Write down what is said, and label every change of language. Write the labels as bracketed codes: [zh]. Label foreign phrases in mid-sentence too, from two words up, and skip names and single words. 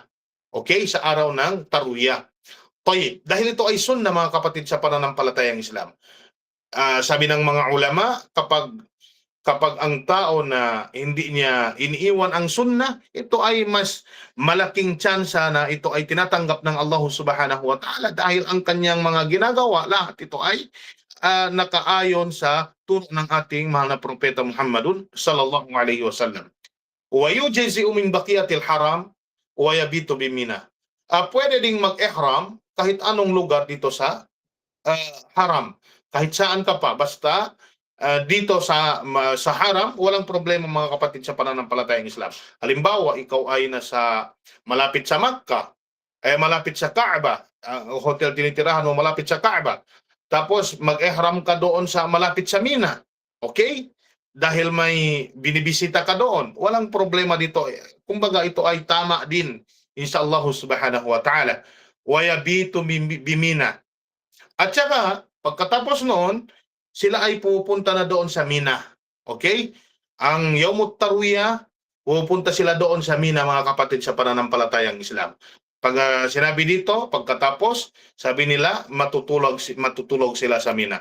[tl] Okay? Sa araw ng tarwiyah. Dahil ito ay sunnah, mga kapatid sa pananampalatayang Islam. Sabi ng mga ulama, kapag ang tao na hindi niya iniiwan ang sunnah, ito ay mas malaking tsansa na ito ay tinatanggap ng Allah [ar] سبحانه وتعالى, [tl] dahil ang kanyang mga ginagawa, lahat ito ay nakaayon sa turo ng ating mahal na propeta Muhammadun [ar] صلى الله عليه وسلم. ويجزئ من بقية الحرم ويبيت بمنى. [tl] Pwede ding mag-ihram kahit anong lugar dito sa haram. Kahit saan ka pa, basta dito sa haram, walang problema, mga kapatid sa pananampalatayang Islam. Halimbawa, ikaw ay malapit sa Makkah, malapit sa Kaaba, hotel tinitirahan mo malapit sa Kaaba, tapos mag-ihram ka doon malapit sa Mina, okay? dahil may binibisita ka doon. Walang problema dito. Kumbaga ito ay tama din [ar] إن شاء الله سبحانه وتعالى. ويبيت بمنى. [tl] At saka pagkatapos noon, sila ay pupunta na doon sa Mina. Okay? Ang Yaumut Tarwiyah, pupunta sila doon sa Mina, mga kapatid sa pananampalatayang Islam. Pag sinabi dito, pagkatapos, sabi nila, matutulog sila sa Mina.